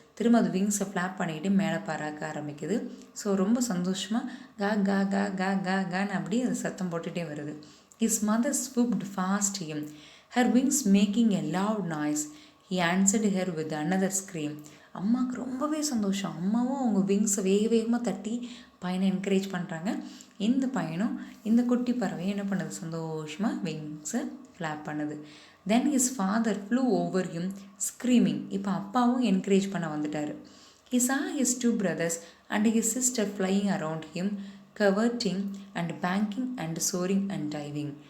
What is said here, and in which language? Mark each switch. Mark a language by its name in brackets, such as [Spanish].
[Tamil] திரும்ப அது விங்ஸை ஃப்ளாப் பண்ணிக்கிட்டு மேலே பறக்க ஆரம்பிக்குது. ஸோ ரொம்ப சந்தோஷமாக கா கா கா கா கா கான்னு அப்படி அது சத்தம் போட்டுகிட்டே வருது. [English] His mother swooped fast him, her wings making a loud noise. He answered her with another scream. [Tamil] அம்மாவுக்கு ரொம்பவே சந்தோஷம். அம்மாவும் அவங்க விங்ஸை வேகமாக தட்டி பையனை என்கரேஜ் பண்ணுறாங்க. இந்த பையனும் இந்த குட்டி பறவையும் என்ன பண்ணுது, சந்தோஷமாக விங்ஸை ஃப்ளாப் பண்ணுது. [English] Then his father flew over him screaming. [Tamil] இப்போ அப்பாவும் என்கரேஜ் பண்ண வந்துட்டார். [English] He saw his two brothers and his sister flying around him, curveting and banking and soaring and diving.